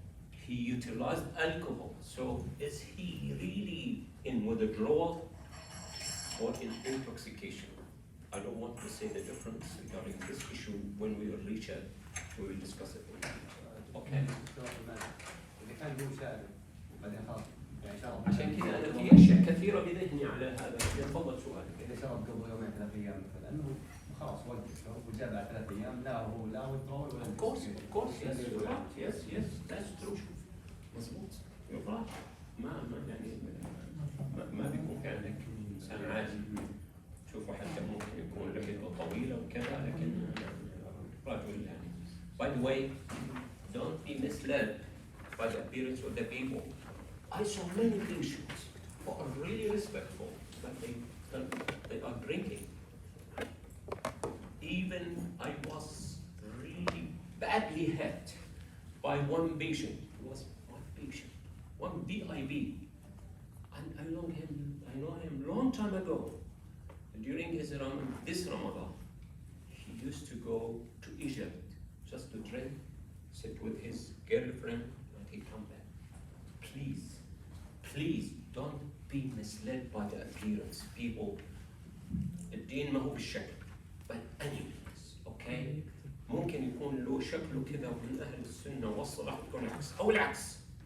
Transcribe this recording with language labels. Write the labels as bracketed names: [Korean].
[English] He utilized alcohol. So is he really in withdrawal or in intoxication? I don't want to say the difference regarding this issue. When we will reach it, we will discuss it. Okay. [Arabic] عشان كذا انا في اشياء كثيره بذهني على هذا. تفضل سؤالك. إذا شرب قبل يومين 3 أيام مثلا خلاص وقف وجاء بعد 3 أيام لا هو لا withdrawal ولا [English] Of course, yes, you're right. Yes, that's true. [Arabic] مظبوط. [English] You're right. [Arabic] ما يعني ما بيكون كأنك إنسان عادي. شوفوا حتى ممكن يكون رحلته طويلة وكذا لكن رجل يعني. [English] By the way, don't be misled by the appearance of the people. I saw many patients who are really respectful, but they are drinking. Even I was really badly hit by one patient. It was one patient, one DIB. And I know him long time ago. During this Ramadan, he used to go to Egypt just to drink, sit with his girlfriend, and he come back. Please don't be misled by the appearance. People, [Arabic] الدين ما هو بالشكل, [English] but anyways, okay? [Arabic] ممكن يكون له شكله كذا ومن أهل السنة والصلاح يكون العكس أو العكس.